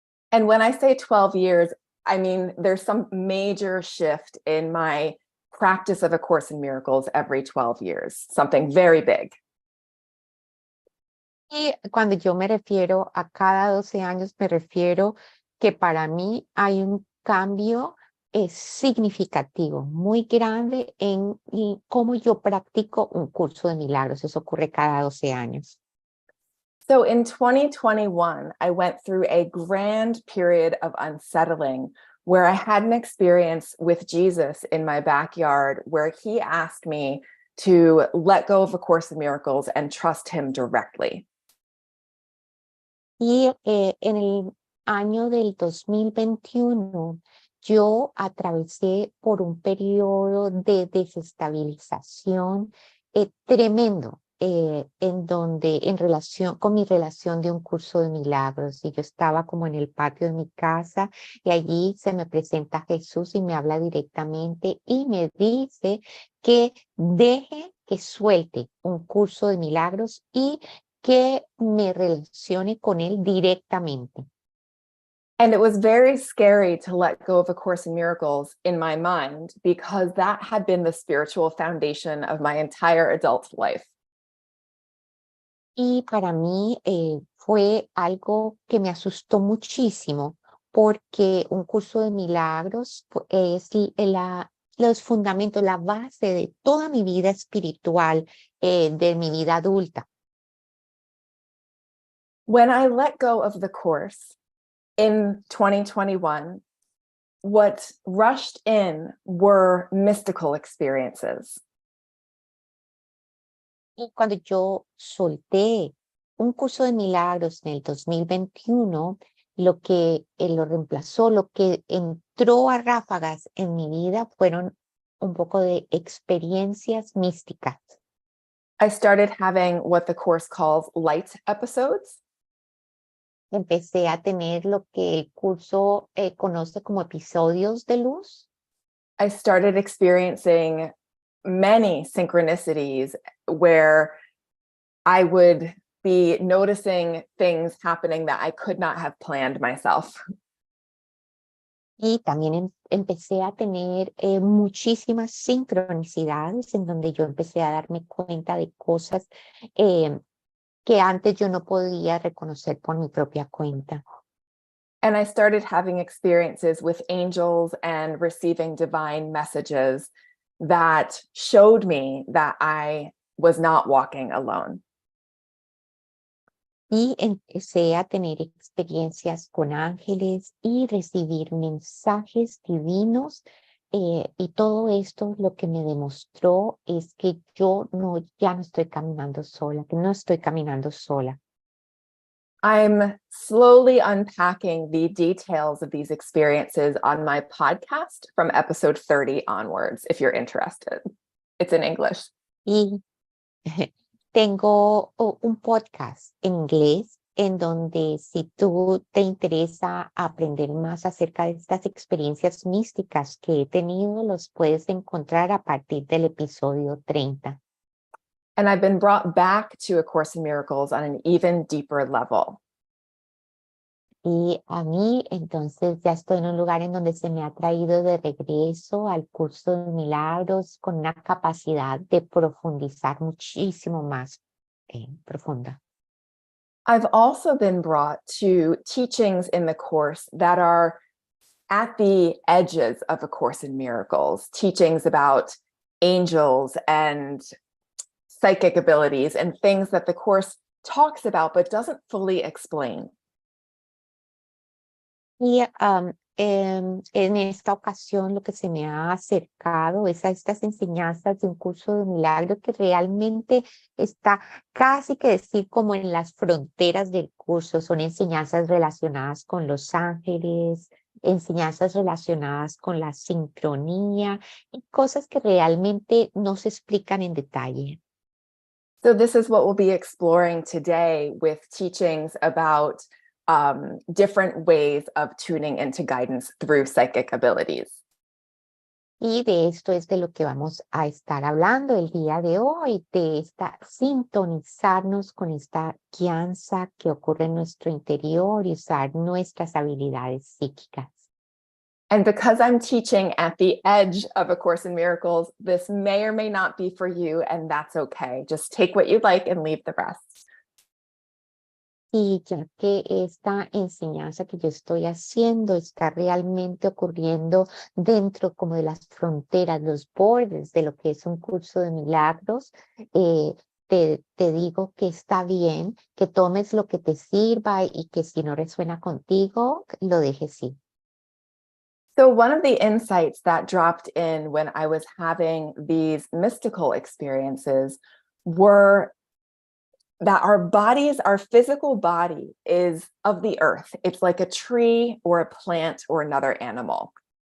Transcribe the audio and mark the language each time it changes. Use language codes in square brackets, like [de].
[en] And when I say 12 years, I mean, there's some major shift in my practice of A Course in Miracles every 12 years, something very big. [es] Y cuando yo me refiero a cada 12 años, me refiero que para mí hay un cambio significativo, muy grande en cómo yo practico un curso de milagros. Eso ocurre cada 12 años. [en] So in 2021, I went through a grand period of unsettling where I had an experience with Jesus in my backyard where he asked me to let go of A Course in Miracles and trust him directly. [es] Y en el año del 2021, yo atravesé por un periodo de desestabilización tremendo, en donde con mi relación de un curso de milagros, y yo estaba como en el patio de mi casa y allí se me presenta Jesús y me habla directamente y me dice que deje que suelte un curso de milagros y que me relacione con él directamente. [en] And it was very scary to let go of A Course in Miracles in my mind because that had been the spiritual foundation of my entire adult life. [es] Y para mí fue algo que me asustó muchísimo porque un curso de milagros es los fundamentos, la base de toda mi vida espiritual, de mi vida adulta. [en] When I let go of the course in 2021, what rushed in were mystical experiences. [es] Y cuando yo solté un curso de milagros en el 2021, lo que lo reemplazó, lo que entró a ráfagas en mi vida fueron un poco de experiencias místicas. [en] I started having what the course calls light episodes. [es] Empecé a tener lo que el curso conoce como episodios de luz. [en] I started experiencing many synchronicities where I would be noticing things happening that I could not have planned myself. [es] Y también empecé a tener muchísimas sincronicidades en donde yo empecé a darme cuenta de cosas que antes yo no podía reconocer por mi propia cuenta. [en] And I started having experiences with angels and receiving divine messages that showed me that I was not walking alone. [es] Y empecé a tener experiencias con ángeles y recibir mensajes divinos. Y todo esto lo que me demostró es que ya no estoy caminando sola, que no estoy caminando sola. [en] I'm slowly unpacking the details of these experiences on my podcast from episode 30 onwards, if you're interested. It's in English. [es] Y tengo un podcast en inglés en donde si tú te interesa aprender más acerca de estas experiencias místicas que he tenido, los puedes encontrar a partir del episodio 30. [en] And I've been brought back to A Course in Miracles on an even deeper level. [es] Y a mí, entonces, ya estoy en un lugar en donde se me ha traído de regreso al curso de milagros con una capacidad de profundizar muchísimo más profunda. [en] I've also been brought to teachings in the course that are at the edges of A Course in Miracles, teachings about angels and psychic abilities and things that the course talks about but doesn't fully explain. [es] Y en esta ocasión lo que se me ha acercado es a estas enseñanzas de un curso de milagros que realmente está casi que decir como en las fronteras del curso. Son enseñanzas relacionadas con los ángeles, enseñanzas relacionadas con la sincronía y cosas que realmente no se explican en detalle. [en] So this is what we'll be exploring today with teachings about different ways of tuning into guidance through psychic abilities. [es] Y de esto es de lo que vamos a estar hablando el día de hoy, de esta sintonizarnos con esta guianza que ocurre en nuestro interior y usar nuestras habilidades psíquicas. [en] And because I'm teaching at the edge of A Course in Miracles, this may or may not be for you, and that's okay. Just take what you like and leave the rest. [es] Y ya que esta enseñanza que yo estoy haciendo está realmente ocurriendo dentro como de las fronteras, los bordes de lo que es un curso de milagros, te digo que está bien, que tomes lo que te sirva y que si no resuena contigo, lo dejes ir. [en] So one of the insights that dropped in when I was having these mystical experiences were that our bodies, our physical body is of the earth. It's like a tree or a plant or another animal.